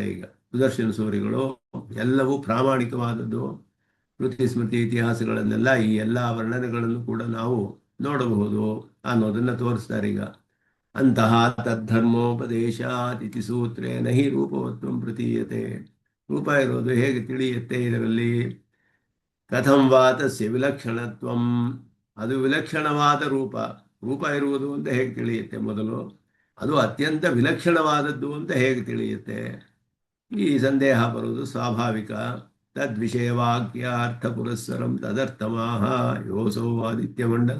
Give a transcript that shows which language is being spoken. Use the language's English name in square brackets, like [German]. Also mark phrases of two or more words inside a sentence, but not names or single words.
[Kannada] ಈಗ ಸುದರ್ಶನ ಸೂರಿಗಳು ಎಲ್ಲವೂ ಪ್ರಾಮಾಣಿಕವಾದದ್ದು. ಕೃತಿ ಸ್ಮೃತಿ ಇತಿಹಾಸಗಳನ್ನೆಲ್ಲ ಈ ಎಲ್ಲ ವರ್ಣನೆಗಳನ್ನು ಕೂಡ ನಾವು ನೋಡಬಹುದು ಅನ್ನೋದನ್ನು ತೋರಿಸ್ತಾರೆ. ಈಗ ಅಂತಹ [Sanskrit] ತದ್ಧರ್ಮೋಪದೇಶಾತಿಥಿ ಸೂತ್ರೇ ನಹಿ ರೂಪವತ್ವಂ ಪ್ರತೀಯತೆ, [Kannada] ರೂಪ ಇರೋದು ಹೇಗೆ ತಿಳಿಯುತ್ತೆ ಇದರಲ್ಲಿ. [Sanskrit] ಕಥಂ ವಾ ತಸ್ಯ ವಿಲಕ್ಷಣತ್ವಂ, [Kannada] ಅದು ವಿಲಕ್ಷಣವಾದ ರೂಪ ಇರುವುದು ಅಂತ ಹೇಗೆ ತಿಳಿಯುತ್ತೆ ಮೊದಲು. ಅದು ಅತ್ಯಂತ ವಿಲಕ್ಷಣವಾದದ್ದು ಅಂತ ಹೇಗೆ ತಿಳಿಯುತ್ತೆ? ಈ ಸಂದೇಹ ಬರುವುದು ಸ್ವಾಭಾವಿಕ. [Sanskrit] ತದ್ವಿಷಯವಾಕ್ಯ ಅರ್ಥ ಪುರಸ್ಸರಂ ತದರ್ಥಮಾಹ ಯೋಸೌ ಆದಿತ್ಯಮಂಡಲ.